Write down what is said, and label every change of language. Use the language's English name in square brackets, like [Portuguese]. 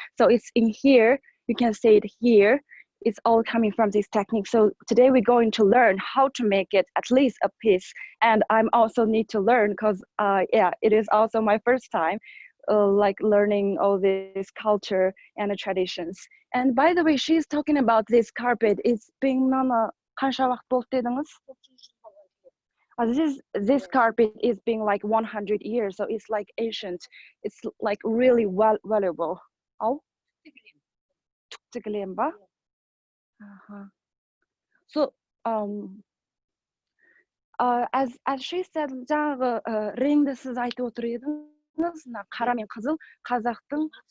[English] So it's in here. You can see it here. It's all coming from this technique. So today we're going to learn how to make it at least a piece. And I'm also need to learn because it is also my first time like learning all this culture and the traditions. And by the way, she's talking about this carpet. It's being [Kazakh] қанша уақыт болды дедіңіз? [English] This carpet is being like 100 years, so it's like ancient. It's like really valuable. [Kazakh] Түктігілем ба? [English] So as she said, [Kazakh] жаңағы реңді сіз айтып отыр едіңіз, қара мен қызыл қазақтың